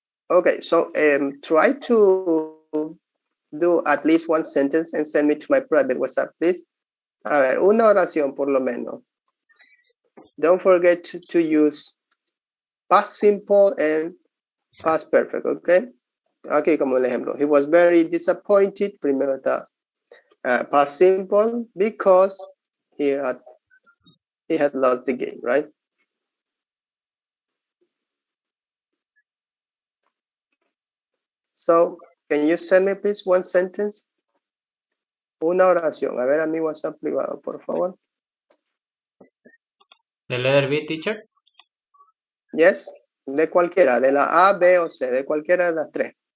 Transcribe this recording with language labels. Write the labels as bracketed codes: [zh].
[en] Okay, so try to do at least one sentence and send me to my private WhatsApp, please. [es] A ver, una oración por lo menos. [en] Don't forget to use past simple and past perfect, okay? [es] Aquí como el ejemplo. [en] He was very disappointed. [es] Primero está [en] past simple because he had lost the game, right? So, can you send me please one sentence? [es] Una oración. A ver a mi WhatsApp privado, por favor. [en] The letter B, teacher. [es] Yes, de cualquiera, de la A, B o C, de cualquiera de las tres.